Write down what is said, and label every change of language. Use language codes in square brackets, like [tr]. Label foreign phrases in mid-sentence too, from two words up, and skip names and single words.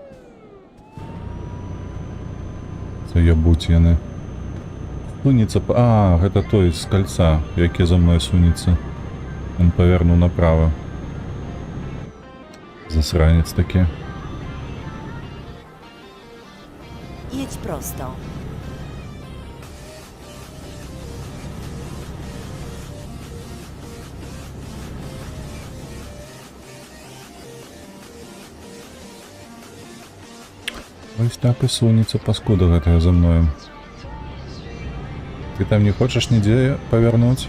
[be] Це ябуть яны. Сунецца... А, гэта той з кольца, які за мной сунецца. Он павернуў направо. Засранец такі. [pl] Jedź prosto. [be] Ось так і сунецца паскуда гэтая за мною. Ты там не хочаш нідзе павярнуць?